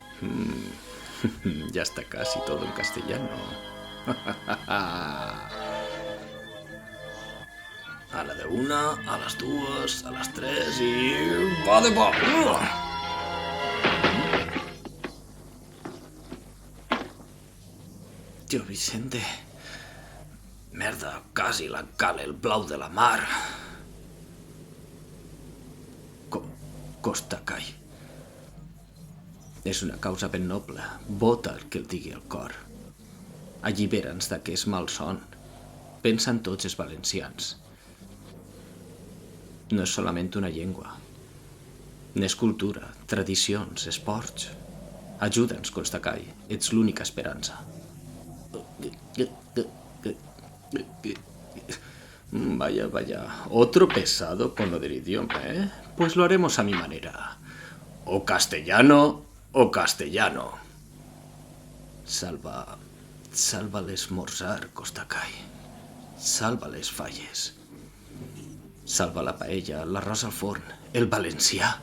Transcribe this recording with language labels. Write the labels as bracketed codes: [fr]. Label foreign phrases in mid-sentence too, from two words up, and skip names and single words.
[es] Ya está casi todo en castellano. A la de una, a las dues, a las tres y... [ca] ¡va de pa! Tio Vicente... Merda, quasi l'encala el blau de la mar. Costa Cai. És una causa ben noble. Vota el que el digui el cor. Allibera'ns d'aquest malson. Pensa en tots els valencians. No és solament una llengua. N'és cultura, tradicions, esports. Ajuda'ns, Costa Cai. Ets l'única esperança. [es] Vaya, otro pesado con lo del idioma, ¿eh? Pues lo haremos a mi manera. O castellano o castellano. [ca] Salva l'esmorzar, Costa Cai. Salva les falles. Salva la paella, l'arròs al forn, el valencià.